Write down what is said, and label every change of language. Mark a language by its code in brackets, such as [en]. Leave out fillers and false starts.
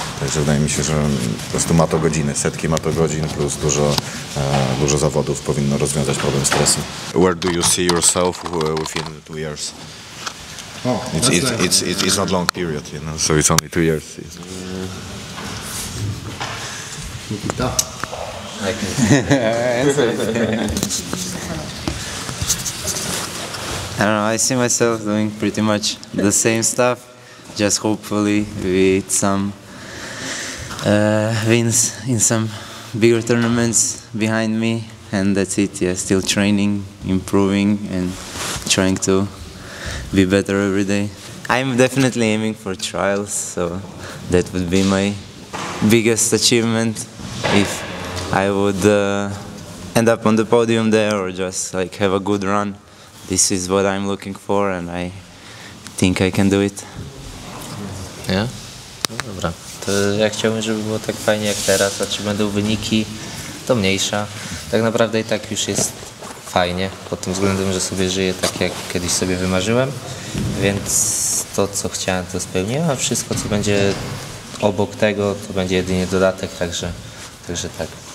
[pl] Także wydaje mi się, że po prostu matogodziny, setki matogodzin plus dużo zawodów powinno rozwiązać problem stresu. [en] Where do you see yourself within 2 years? Oh, It's not long period, you know, so it's only 2 years. Nikita. I don't know, I see myself doing pretty much the same stuff, just hopefully with some wins in some bigger tournaments behind me, and that's it. Yeah, still training, improving, and trying to be better every day. I'm definitely aiming for trials, so that would be my biggest achievement if I would end up on the podium there or just like have a good run. This is what I'm looking for, and I think I can do it. [pl] Nie? No dobra. To ja chciałbym, żeby było tak fajnie jak teraz, a czy będą wyniki, to mniejsza. Tak naprawdę i tak już jest fajnie, pod tym względem, że sobie żyję tak, jak kiedyś sobie wymarzyłem, więc to, co chciałem, to spełniłem, a wszystko, co będzie obok tego, to będzie jedynie dodatek, także tak.